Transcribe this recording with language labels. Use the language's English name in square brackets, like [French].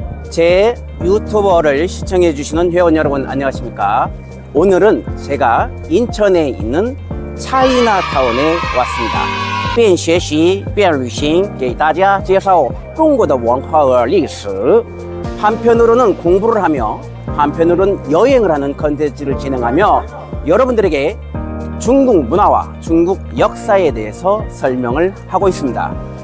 [Korean] 제 유튜버를 시청해 주시는 회원 여러분 안녕하십니까? 오늘은 제가 인천에 있는 차이나타운에 왔습니다. [Chinese] 边学习边旅行给大家介绍中国的文化和历史. [Korean] 한편으로는 공부를 하며 한편으로는 여행을 하는 컨텐츠를 진행하며 여러분들에게 중국 문화와 중국 역사에 대해서 설명을 하고 있습니다.